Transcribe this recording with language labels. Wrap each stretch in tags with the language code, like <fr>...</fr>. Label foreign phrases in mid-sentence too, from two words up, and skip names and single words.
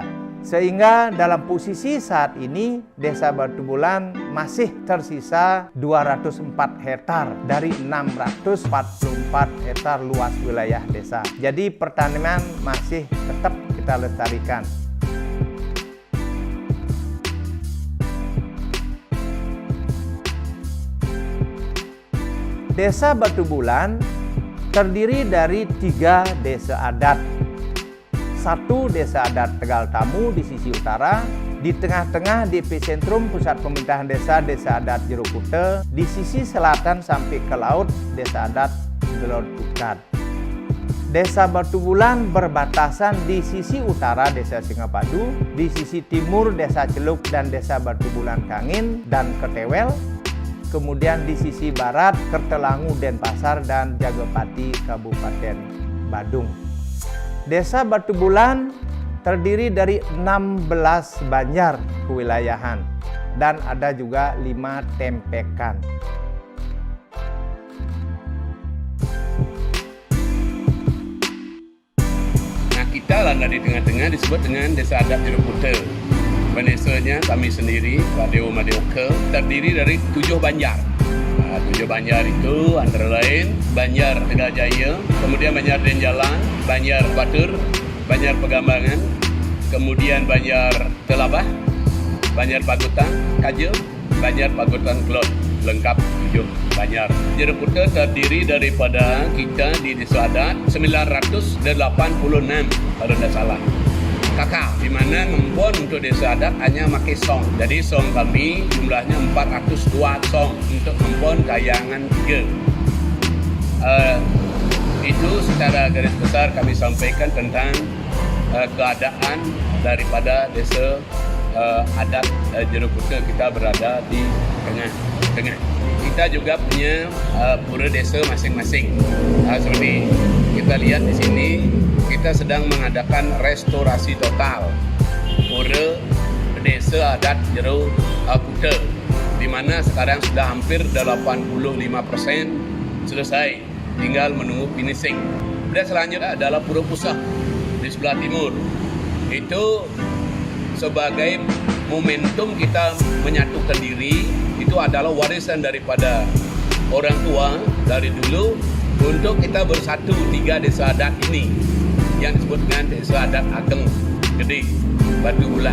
<id>Sehingga dalam posisi saat ini, desa Batu Bulan masih tersisa 204 hektar dari 644 hektar luas wilayah desa. Jadi pertanian masih tetap kita lestarikan. Desa Batu Bulan terdiri dari 3 desa adat. Satu desa adat Tegal Tamu di sisi utara, di tengah-tengah di epicentrum pusat pemerintahan desa adat Jero Kute, di sisi selatan sampai ke laut desa adat Gelod Ukat. Desa Batu Bulan berbatasan di sisi utara desa Singapadu, di sisi timur desa Celuk dan desa Batu Bulan Kangin dan Ketewel, kemudian di sisi barat Kertelangu Denpasar dan Jagapati Kabupaten Badung. Desa Batu Bulan terdiri dari 16 banjar kewilayahan dan ada juga 5 tempekan. Nah, kita landa di tengah-tengah disebut dengan desa adat Jero Kute. Desanya kami sendiri, Pak Dewa Madeoke, terdiri dari 7 banjar. 7 banjar itu antara lain Banjar Tegal Jaya, kemudian Banjar Denjalan, Banjar Batur, Banjar Pegambangan, kemudian Banjar Telabah, Banjar Pagutan Kaje, Banjar Pagutan Kelot. Lengkap 7 banjar. Jero Kute terdiri daripada kita di desa adat 986 kalau tidak salah. Kakak, di mana ngembon untuk desa adat hanya pakai song. Jadi song kami jumlahnya 402 song untuk ngembon kayangan 3. Itu secara garis besar kami sampaikan tentang keadaan daripada desa adat Jero Kute. Kita berada di tengah. Kita juga punya pura desa masing-masing. Seperti kita lihat di sini, kita sedang mengadakan restorasi total pura desa adat Jero Kute, di mana sekarang sudah hampir 85% selesai, tinggal menunggu finishing. Dan selanjutnya adalah pura pusat di sebelah timur. Itu sebagai momentum kita menyatukan diri, itu adalah warisan daripada orang tua dari dulu untuk kita bersatu 3 desa adat ini yang disebut dengan desa adat Ageng Gede Batu Bulan.</id>